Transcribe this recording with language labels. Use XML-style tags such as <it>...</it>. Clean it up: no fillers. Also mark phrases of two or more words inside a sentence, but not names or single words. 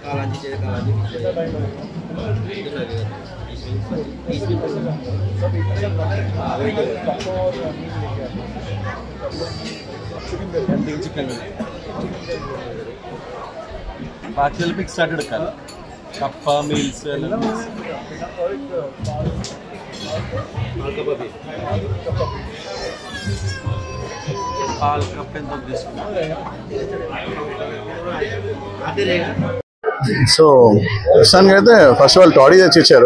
<ml>ചിക്കൻ ബാക്കിയുള്ള മിക്സ് ആയിട്ട് എടുക്കാം. കപ്പ മീൽസ് എല്ലാം</ml> <te>సో ప్రస్తుతానికి అయితే ఫస్ట్ వాళ్ళు టాడీ తెచ్చి ఇచ్చారు.</te>